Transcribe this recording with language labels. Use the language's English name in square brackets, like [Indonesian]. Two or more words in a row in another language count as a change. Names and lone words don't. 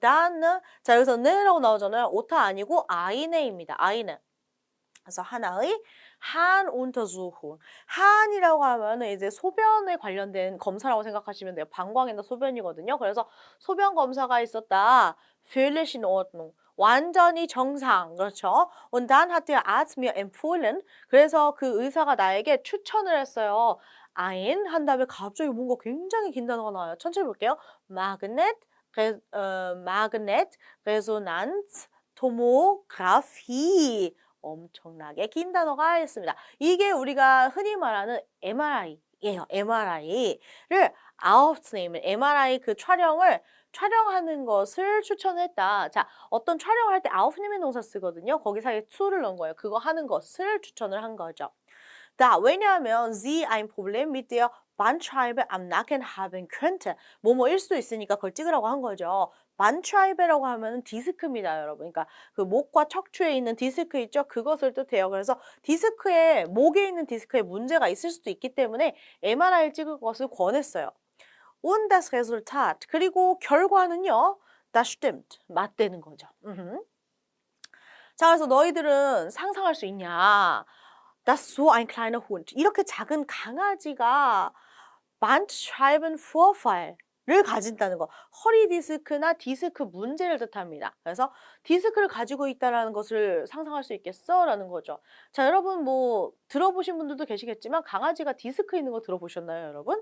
[Korean] 자, 여기서 네라고 나오잖아요. 오타 아니고 아이네입니다. 아이네. 그래서 하나의 한운터수훈. 한이라고 하면은 이제 소변에 관련된 검사라고 생각하시면 돼요. 방광이나 소변이거든요. 그래서 소변 검사가 있었다. [German] völlig in Ordnung. [Korean] 완전히 정상. 그렇죠? [German] Und dann hat der Arzt mir empfohlen. [Korean] 그래서 그 의사가 나에게 추천을 했어요. ein 한 다음에 갑자기 뭔가 굉장히 긴 단어가 나와요. 천천히 볼게요. [German] Magnet Resonanz Tomographie. [Korean] 엄청나게 긴 단어가 있습니다. 이게 우리가 흔히 말하는 MRI예요. MRI를 aufnehmen, MRI 그 촬영하는 것을 추천했다. 자, 어떤 촬영을 할 때 aufnehmen 동사 쓰거든요. 거기 사이에 to를 넣은 거예요. 그거 하는 것을 추천을 한 거죠. 자, 왜냐하면 [German] sie ein Problem mit der Bandscheibe am Nacken haben könnte. [Korean] 뭐뭐일 수도 있으니까 그걸 찍으라고 한 거죠. 반트라이베라고 하면은 디스크입니다, 여러분. 그러니까 그 목과 척추에 있는 디스크 있죠? 그것을 뜻해요. 그래서 목에 있는 디스크에 문제가 있을 수도 있기 때문에 MRI를 찍을 것을 권했어요. [German] Und das Resultat. [Korean] 그리고 결과는요. [German] Das stimmt. [Korean] 맞대는 거죠. 자, 그래서 너희들은 상상할 수 있냐? [German] Das so ein kleiner Hund. [Korean] 이렇게 작은 강아지가 Bandscheibenvorfall를 가진다는 거. 허리 디스크나 디스크 문제를 뜻합니다. 그래서 디스크를 가지고 있다는 것을 상상할 수 있겠어? 라는 거죠. 자, 여러분 뭐 들어보신 분들도 계시겠지만 강아지가 디스크 있는 거 들어보셨나요, 여러분?